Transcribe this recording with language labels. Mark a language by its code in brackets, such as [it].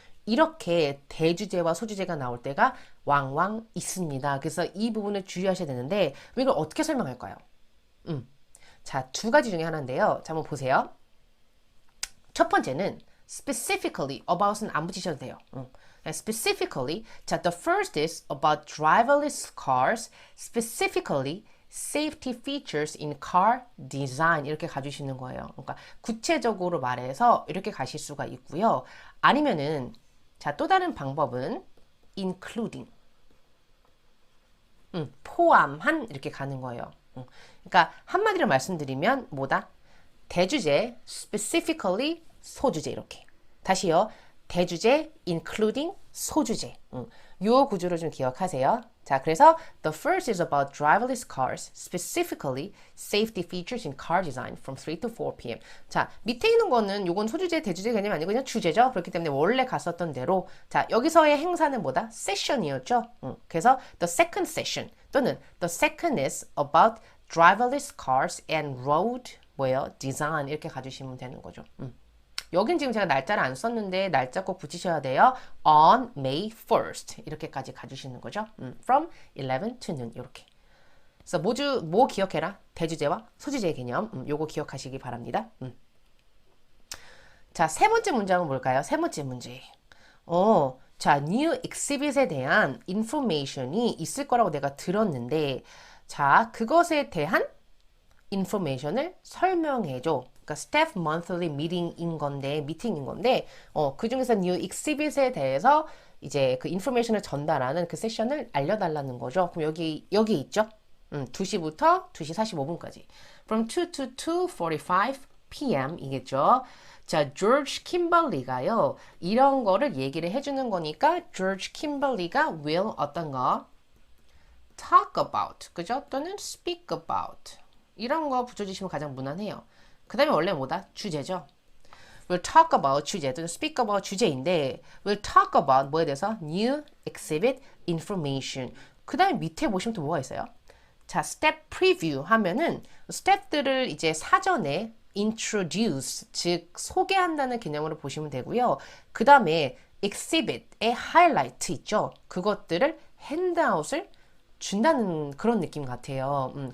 [ko] 이렇게 대주제와 소주제가 나올 때가 왕왕 있습니다. 그래서 이 부분을 주의하셔야 되는데 이걸 어떻게 설명할까요? 자, 두 가지 중에 하나인데요. 자, 한번 보세요. 첫 번째는 [en] specifically about [ko] 은 안 붙이셔도 돼요. [en] specifically, [ko] 자, [en] the first is about driverless cars, specifically safety features in car design [ko] 이렇게 가주시는 거예요. 그러니까 구체적으로 말해서 이렇게 가실 수가 있고요. 아니면은 자, 또 다른 방법은 including 포함한 이렇게 가는 거예요. 그러니까 한마디로 말씀드리면 뭐다? 대주제 [en] specifically [ko] 소주제 이렇게. 다시요. 대주제 [en] including [ko] 소주제. 요 구조를 좀 기억하세요. 자, 그래서 [en] the first is about driverless cars, specifically safety features in car design from 3 to 4 p.m. [ko] 자, 밑에 있는 거는 요건 소주제, 대주제 개념이 아니고 그냥 주제죠. 그렇기 때문에 원래 갔었던 대로 자, 여기서의 행사는 뭐다? 세션이었죠. 그래서 [en] the second session [ko] 또는 [en] the second is about driverless cars and road [ko] 뭐예요? [en] design [ko] 이렇게 가주시면 되는 거죠. 여긴 지금 제가 날짜를 안 썼는데 날짜 꼭 붙이셔야 돼요. [en] on May 1st [ko] 이렇게까지 가주시는 거죠. [en] from 11 to noon [ko] 이렇게. 그래서 뭐 기억해라? 대주제와 소주제의 개념. 요거 기억하시기 바랍니다. 자, 세 번째 문장은 뭘까요? 세 번째 문제. 자, [en] new exhibit [ko] 에 대한 information이 있을 거라고 내가 들었는데 자, 그것에 대한 information을 설명해줘. 그러니까 [en] staff monthly meeting [ko] 인 건데, 미팅인 건데, 그 중에서 new exhibit에 대해서 이제 그 information을 전달하는 그 세션을 알려달라는 거죠. 그럼 여기 있죠? 2시부터 2시 45분까지. [en] From 2 to 2:45 p.m. [ko] 이겠죠. 자, 조지 킴벌리가요. 이런 거를 얘기를 해주는 거니까 조지 킴벌리가 [en] will [ko] 어떤 거? [en] talk about, [ko] 그죠? 또는 [en] speak about. [ko] 이런 거 붙여주시면 가장 무난해요. 그 다음에 원래 뭐다? 주제죠. [en] We'll talk about [ko] 주제 또는 [en] speak about [ko] 주제인데 [en] We'll talk about [ko] 뭐에 대해서? [en] New exhibit information. [ko] 그 다음에 밑에 보시면 또 뭐가 있어요? 자, [en] step preview [ko] 하면은 스텝들을 이제 사전에 introduce, 즉 소개한다는 개념으로 보시면 되고요. 그 다음에 exhibit의 highlight 있죠? 그것들을 handout을 준다는 그런 느낌 같아요.